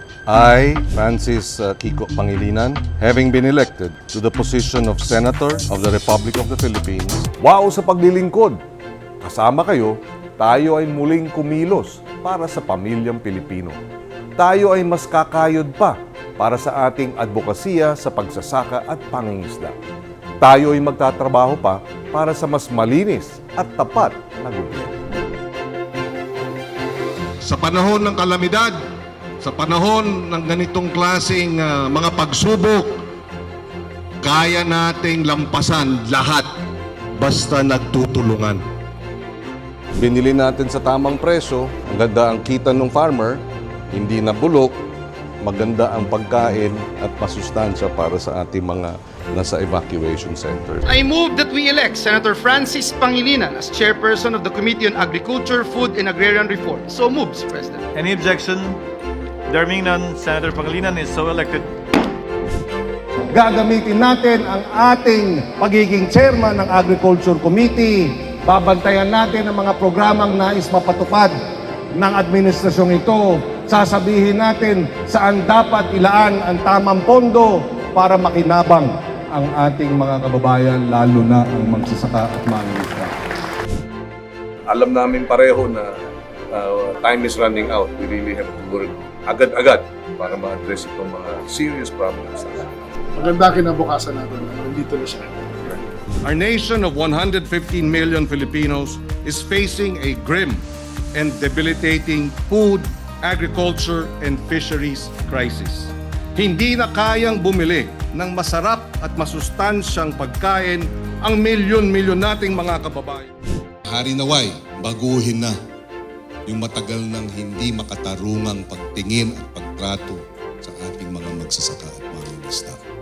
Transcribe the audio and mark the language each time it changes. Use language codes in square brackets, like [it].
[en] I, Francis Kiko Pangilinan, having been elected to the position of Senator of the Republic of the Philippines. [tl] Wow sa paglilingkod! Kasama kayo, tayo ay muling kumilos para sa pamilyang Pilipino. Tayo ay mas kakayod pa para sa ating advokasya sa pagsasaka at pangingisda. Tayo ay magtatrabaho pa para sa mas malinis at tapat na gobyerno. Sa panahon ng kalamidad, sa panahon ng ganitong klaseng mga pagsubok, kaya nating lampasan lahat basta nagtutulungan. Binili natin sa tamang presyo, ang ganda ang kita ng farmer, hindi na bulok, maganda ang pagkain at masustansya para sa ating mga nasa evacuation center. [en] I move that we elect Senator Francis Pangilinan as chairperson of the Committee on Agriculture, Food and Agrarian Reform. So moves, President. Any objection? There being none, Senator Pangilinan is so elected. [tl] Gagamitin natin ang ating pagiging chairman ng Agriculture Committee. Babantayan natin ang mga programang nais mapatupad ng administrasyong ito. Sasabihin natin saan dapat ilaan ang tamang pondo para makinabang ang ating mga kababayan, lalo na ang magsasaka at mangingisda. Alam namin pareho na [en] time is running out. We really have to work [tl] agad-agad para ma-address itong mga [en] serious problems. [tl] Maganda kinabukasan natin. Nandito na siya. [en] Our nation of 115 million Filipinos is facing a grim and debilitating food, agriculture, and fisheries crisis. [tl] Hindi na kayang bumili ng masarap at masustansyang pagkain ang milyon-milyon nating mga kababayan. Hari naway, baguhin na yung matagal nang hindi makatarungang pagtingin at pagtrato sa ating mga magsasaka at mangingisda.